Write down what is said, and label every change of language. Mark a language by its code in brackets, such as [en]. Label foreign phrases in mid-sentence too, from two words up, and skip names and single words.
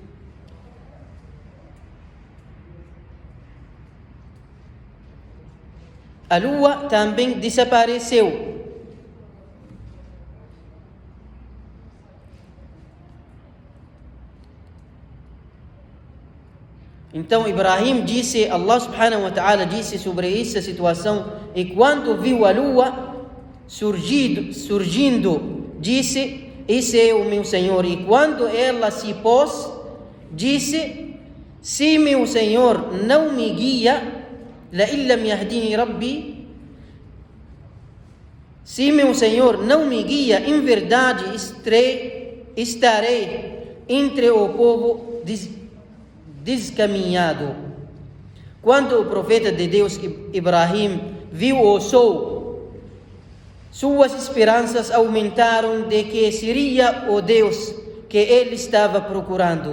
[pt] A lua também desapareceu. Então Ibrahim disse, [ar] الله سبحانه وتعالى [pt] disse sobre essa situação, e quando viu a lua surgindo, disse, esse é o meu Senhor. E quando ela se pôs, disse, se meu Senhor não me guia, [ar] لئن لم يهدني ربي, [pt] se meu Senhor não me guia, em verdade estarei entre o povo descaminhado. Quando o profeta de Deus Ibrahim viu o sol, suas esperanças aumentaram de que seria o Deus que ele estava procurando.